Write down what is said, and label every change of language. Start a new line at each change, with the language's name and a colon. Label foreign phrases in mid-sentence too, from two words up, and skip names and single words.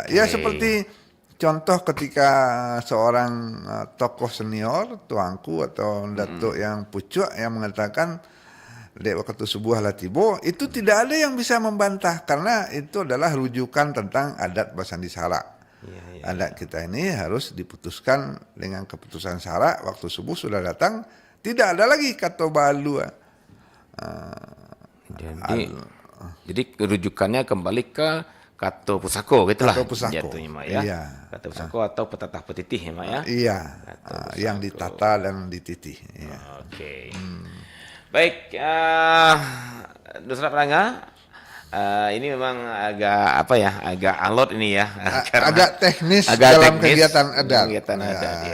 Indonesian: Ya seperti contoh ketika seorang tokoh senior, tuanku atau datuk yang pucuk yang mengatakan
Minangkabau: dek waktu subuh latibo,
Indonesian: itu tidak ada yang bisa membantah karena itu adalah rujukan tentang adat Basandi Sara. Adat kita ini harus diputuskan dengan keputusan Sara, waktu subuh sudah datang. Tidak ada lagi kata balu. Jadi rujukannya kembali ke Kato Pusako gitulah Kato Pusako. jatuhnya Mak ya. Iya. Kato Pusako atau petatah petitih ya Mak ya. Iya, Kato yang Pusako. ditata dan dititih. Iya. Oke. Baik, Dosen Prangga, ini memang agak apa ya, agak alot ini ya, karena Agak teknis agak dalam teknis kegiatan adat. kegiatan adat ya.